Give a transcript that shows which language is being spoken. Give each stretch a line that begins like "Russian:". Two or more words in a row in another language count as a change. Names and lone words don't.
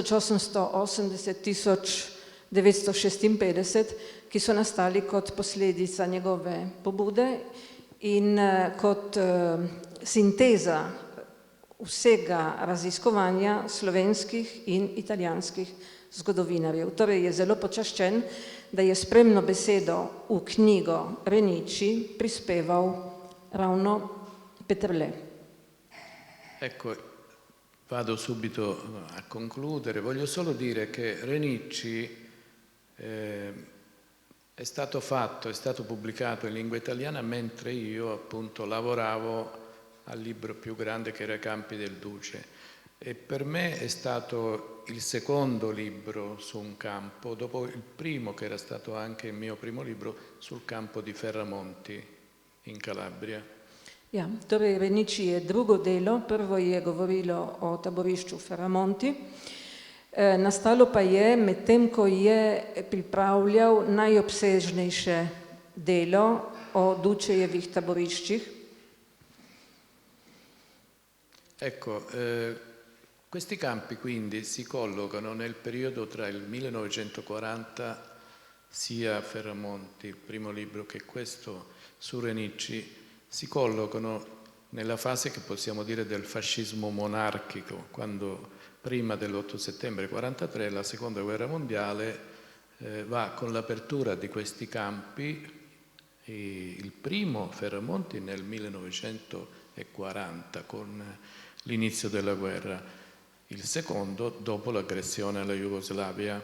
Slovenian: 1880-1956, ki so nastali kot posledica njegove pobude in kot sinteza vsega raziskovanja slovenskih in italijanskih zgodovinarjev. Torej je zelo počaščen, da je spremno besedo v knjigo Renici prispeval ravno Peterle.
Italian: Ecco, vado subito a concludere. Voglio solo dire che Renici è stato pubblicato in lingua italiana mentre io appunto lavoravo al libro più grande che era Campi del Duce e per me è stato il secondo libro su un campo, dopo il primo che era stato anche il mio primo libro sul campo di Ferramonti in Calabria.
Slovenian: Ja, torej Renici je drugo delo, prvo je govorilo o taborišču Ferramonti, nastalo pa je medtem, ko je pripravljal najobsežnejše delo o Dučejevih taboriščih.
Italian: Ecco, questi campi quindi si collocano nel periodo tra il 1940, sia Ferramonti, il primo libro, che questo su Renici, si collocano nella fase che possiamo dire del fascismo monarchico, quando prima dell'8 settembre 1943 la seconda guerra mondiale va con l'apertura di questi campi, il primo Ferramonti nel 1940 con l'inizio della guerra, il secondo dopo l'aggressione alla Jugoslavia.